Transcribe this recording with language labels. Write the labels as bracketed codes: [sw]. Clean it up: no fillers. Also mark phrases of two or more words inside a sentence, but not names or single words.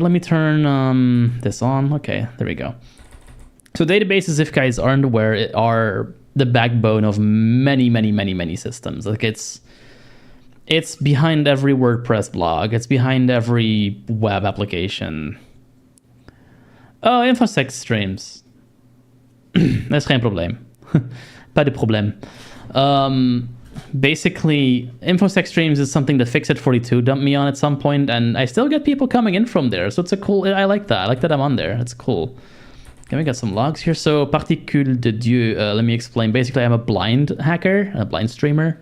[en] Let me turn this on. Okay, there we go. So databases, if guys aren't aware, are the backbone of many systems. Like it's behind every WordPress blog. It's behind every web application. Oh, InfoSec streams. [nl] Dat is geen probleem. [fr] Pas de problème. [en] Basically, InfoSec streams is something that Fixit42 dumped me on at some point, and I still get people coming in from there. So it's a cool. I like that. I like that I'm on there. It's cool. Okay, we got some logs here. So Particule de Dieu. Let me explain. Basically, I'm a blind hacker, a blind streamer.